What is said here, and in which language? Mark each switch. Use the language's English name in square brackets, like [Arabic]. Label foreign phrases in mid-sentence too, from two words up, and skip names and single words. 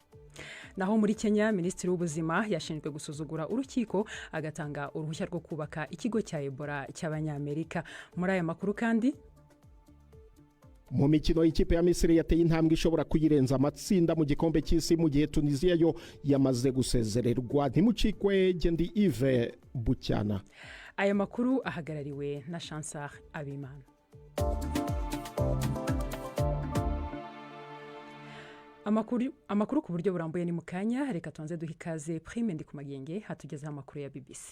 [Rundi] Naho muri Kenya, Minisitiri w'Ubuzima yashinzwe gusuzugura urukiko agatanga uruhushya rwo kubaka ikigo cya Ebola cy'Abanyamerika. Muri aya makuru kandi mu mikino y'ikipe ya Misiri yateye intambwe ishobora kuyirenza amatsinda mu gikombe cy'isi mu gihe Tunisia yo yamaze gusezererwa. Ntimucikwe Gendi Yves Bucyana. Aya makuru ahagarariwe na Chansar Abimana. Amakuru ku buryo burambuye ni mukanya, reka tuanze duhikaze Prime Ndikumagenge hatugezeho amakuru ya BBC.